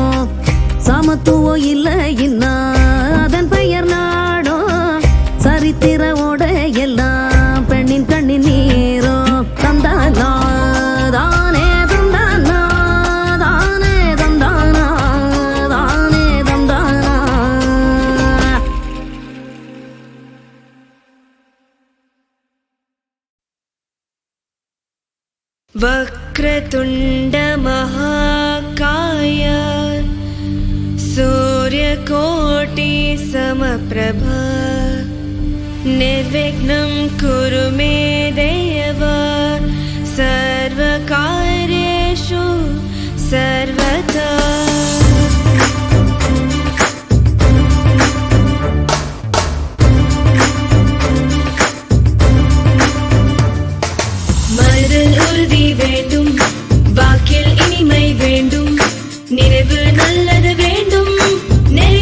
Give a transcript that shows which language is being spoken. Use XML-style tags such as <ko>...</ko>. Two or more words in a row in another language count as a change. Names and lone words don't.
<ta>சமத்துவம் இல்லை இன்னா அதன் பெயர் நாடோ. சரித்திர ஓட எல்லாம் பெண்ணின் கண்ணின் நீரோ. தந்தானா தானே தந்தானா தானே தந்தானா தானே தந்தானா.</ta> <sa>वक्रतुण्ड महाकाय सूर्यकोटि समप्रभा निर्विघ्नं कुरु मे देव सर्वकार्येषु सर्वदा.</sa> <ta>மனதில் உறுதி வேண்டும், வாக்கில் இனிமை வேண்டும், நினைவு நல்லது வேண்டும்,</ta>